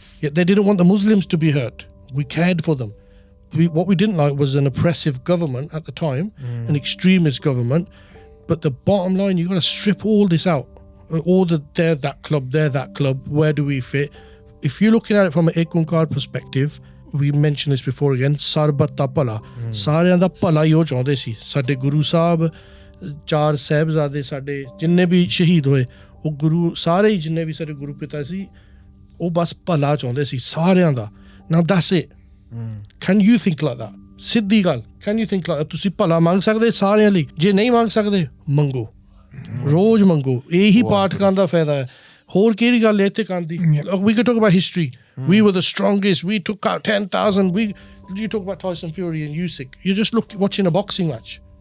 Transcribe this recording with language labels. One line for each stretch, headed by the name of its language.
English: Yet they didn't want the Muslims to be hurt. We cared for them. What we didn't like was an oppressive government at the time, an extremist government. But the bottom line, you got to strip all this out. All they're that club, where do we fit? If you're looking at it from an Ek Onkar perspective, we mentioned this before again, Sarbat da Pala.
Punjabi: Sareyan da Pala yo chaਹੁੰਦੇ ਸੀ. ਸਾਡੇ ਗੁਰੂ ਸਾਹਿਬ, ਚਾਰ ਸਾਹਿਬਜ਼ਾਦੇ ਸਾਡੇ ਜਿੰਨੇ ਵੀ ਸ਼ਹੀਦ ਹੋਏ, ਉਹ ਗੁਰੂ ਸਾਰੇ ਹੀ ਜਿੰਨੇ ਵੀ ਸਾਡੇ ਗੁਰੂ ਪਿਤਾ ਸੀ, ਉਹ ਬਸ ਭਲਾ ਚਾਹੁੰਦੇ ਸੀ ਸਾਰਿਆਂ ਦਾ.
English: Now that's it. Can you think like that?
Punjabi: ਸਿੱਧੀ ਗੱਲ,
English: can you think like that?
Punjabi: ਤੁਸੀਂ ਭਲਾ ਮੰਗ ਸਕਦੇ ਸਾਰਿਆਂ ਲਈ? ਜੇ ਨਹੀਂ ਮੰਗ ਸਕਦੇ, ਮੰਗੋ, ਰੋਜ਼ ਮੰਗੋ. ਇਹੀ ਪਾਠ ਕਰਨ ਦਾ ਫਾਇਦਾ ਹੈ. ਹੋਰ ਕਿਹੜੀ ਗੱਲ ਹੈ ਇੱਥੇ ਕਰਨ ਦੀ?
English: We could talk about history. We were the strongest. We took out 10,000. You talk about Tyson Fury and Usyk. You're just watching a boxing match.